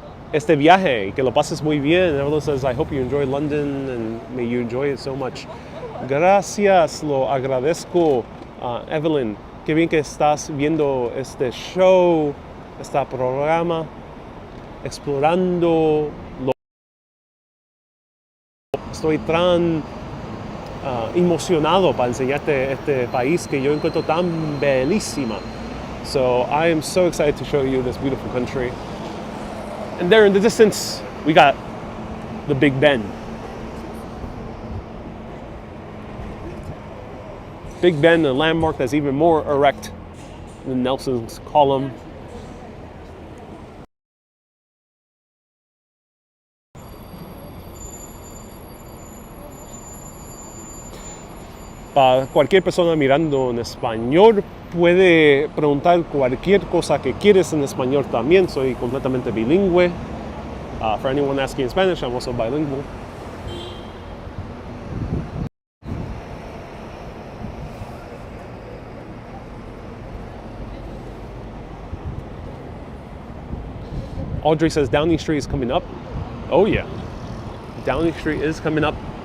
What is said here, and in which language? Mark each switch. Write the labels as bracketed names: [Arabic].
[Spanish] Este viaje, que lo pases muy bien. [English] Everyone says, I hope you enjoy London and may you enjoy it so much. [Spanish] Gracias, lo agradezco. Evelyn, qué bien que estás viendo este show, este programa, explorando lo. Estoy tan emocionado para enseñarte este país que yo encuentro tan bellísima. [English] So I am so excited to show you this beautiful country. And there in the distance, we got the Big Ben. Big Ben, a landmark that's even more erect than Nelson's column. [Spanish] Para cualquier persona mirando en español, puede preguntar cualquier cosa que quieres en español también. Soy completamente bilingüe. [English] For anyone asking in Spanish, I'm also bilingual. Audrey says Downing Street is coming up. Oh yeah, Downing Street is coming up.